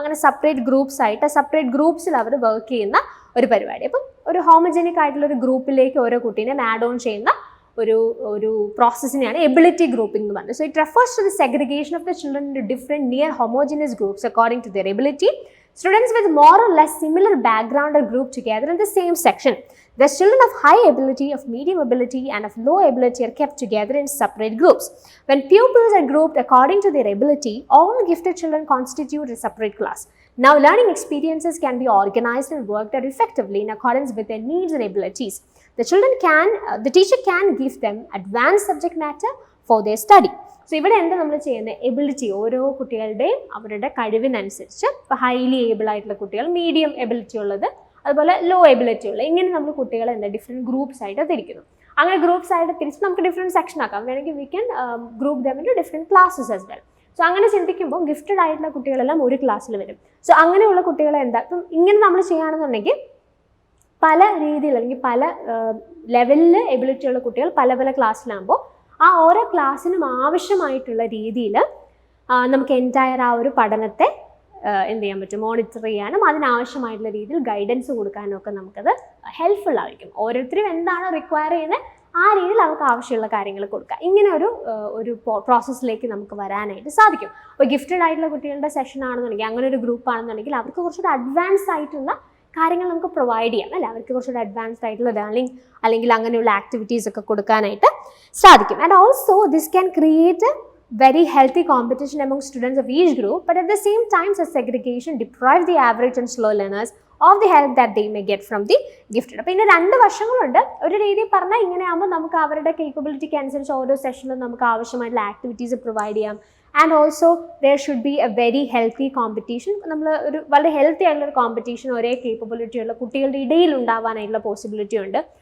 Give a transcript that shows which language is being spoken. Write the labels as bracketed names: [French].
[Malayalam] അങ്ങനെ സെപ്പറേറ്റ് ഗ്രൂപ്പ്സിൽ അവർ വർക്ക് ചെയ്യുന്ന ഒരു പരിപാടി. അപ്പം ഒരു ഹോമജനിക് ആയിട്ടുള്ള ഒരു ഗ്രൂപ്പിലേക്ക് ഓരോ കുട്ടീനെ ആഡ് ഓൺ ചെയ്യുന്ന ഒരു പ്രോസസ്സിനെയാണ് എബിലിറ്റി ഗ്രൂപ്പിംഗ് എന്ന് പറയുന്നത്. [English] So it refers to the segregation of the children in different near homogeneous groups according to their ability. Students with more or less similar background are grouped together in the same section. The children of high ability, of medium ability, and of low ability are kept together in separate groups. When pupils are grouped according to their ability, all gifted children constitute a separate class. Now, learning experiences can be organized and worked out effectively in accordance with their needs and abilities. The teacher can give them advanced subject matter for their study. [Malayalam] So ഇവിടെ എന്താ നമ്മൾ ചെയ്യുന്നത്, ability ഓരോ കുട്ടികളുടെയും അവരുടെ കഴിവിനനുസരിച്ച്, ഇപ്പോൾ highly able ആയിട്ടുള്ള കുട്ടികൾ, മീഡിയം എബിലിറ്റി ഉള്ളത്, അതുപോലെ ലോ എബിലിറ്റി ഉള്ളത്, ഇങ്ങനെ നമ്മൾ കുട്ടികളെ എന്താ ഡിഫറെൻറ്റ് ഗ്രൂപ്പ്സ് ആയിട്ട് തിരിക്കുന്നു. അങ്ങനെ ഗ്രൂപ്പ്സ് ആയിട്ട് തിരിച്ച് നമുക്ക് ഡിഫറെൻറ്റ് സെക്ഷൻ ആക്കാം. വേണമെങ്കിൽ [English] We can group them into different classes as well. [Malayalam] So അങ്ങനെ ചിന്തിക്കുമ്പോൾ ഗിഫ്റ്റഡ് ആയിട്ടുള്ള കുട്ടികളെല്ലാം ഒരു ക്ലാസ്സിൽ വരും. സോ അങ്ങനെയുള്ള കുട്ടികളെ എന്താ, ഇപ്പം ഇങ്ങനെ നമ്മൾ ചെയ്യുകയാണെന്നുണ്ടെങ്കിൽ പല രീതിയിൽ അല്ലെങ്കിൽ പല ലെവലിൽ എബിലിറ്റി ഉള്ള കുട്ടികൾ പല ക്ലാസ്സിലാകുമ്പോൾ ആ ഓരോ ക്ലാസ്സിനും ആവശ്യമായിട്ടുള്ള രീതിയിൽ നമുക്ക് എൻറ്റയർ ആ ഒരു പഠനത്തെ എന്ത് ചെയ്യാൻ പറ്റും, മോണിറ്റർ ചെയ്യാനും അതിനാവശ്യമായിട്ടുള്ള രീതിയിൽ ഗൈഡൻസ് കൊടുക്കാനും ഒക്കെ നമുക്കത് ഹെൽപ്ഫുൾ ആയിരിക്കും. ഓരോരുത്തരും എന്താണോ റിക്വയർ ചെയ്യുന്നത് ആ രീതിയിൽ അവർക്ക് ആവശ്യമുള്ള കാര്യങ്ങൾ കൊടുക്കുക. ഇങ്ങനെ ഒരു പ്രോസസ്സിലേക്ക് നമുക്ക് വരാനായിട്ട് സാധിക്കും. അപ്പോൾ ഗിഫ്റ്റഡ് ആയിട്ടുള്ള കുട്ടികളുടെ സെഷൻ ആണെന്നുണ്ടെങ്കിൽ, അങ്ങനെ ഒരു ഗ്രൂപ്പ് ആണെന്നുണ്ടെങ്കിൽ അവർക്ക് കുറച്ചുകൂടി അഡ്വാൻസ് ആയിട്ടുള്ള കാര്യങ്ങൾ നമുക്ക് പ്രൊവൈഡ് ചെയ്യാം അല്ലേ. അവർക്ക് കുറച്ചുകൂടി അഡ്വാൻസ്ഡ് ആയിട്ടുള്ള ലേണിംഗ് അല്ലെങ്കിൽ അങ്ങനെയുള്ള ആക്ടിവിറ്റീസ് ഒക്കെ കൊടുക്കാനായിട്ട് സാധിക്കും. [English] And also this can create a very healthy competition among students of each group, but at the same time such segregation deprive the average and slow learners of the help that they may get from the gifted. [Malayalam] അപ്പോൾ ഇതിന് രണ്ട് വശങ്ങളുണ്ട്. ഒരു രീതിയിൽ പറഞ്ഞാൽ ഇങ്ങനെയാകുമ്പോൾ നമുക്ക് അവരുടെ കേപ്പബിലിറ്റിക്ക് അനുസരിച്ച് ഓരോ സെഷനിലും നമുക്ക് ആവശ്യമായിട്ടുള്ള ആക്ടിവിറ്റീസ് പ്രൊവൈഡ് ചെയ്യാം. [English] And also there should be a very healthy competition. [Malayalam] നമ്മൾ ഒരു വളരെ ഹെൽത്തി ആയിട്ടുള്ള ഒരു കോമ്പറ്റീഷൻ ഒരേ കേപ്പബിലിറ്റി ഉള്ള കുട്ടികളുടെ ഇടയിൽ ഉണ്ടാവാനായിട്ടുള്ള പോസിബിലിറ്റി ഉണ്ട്.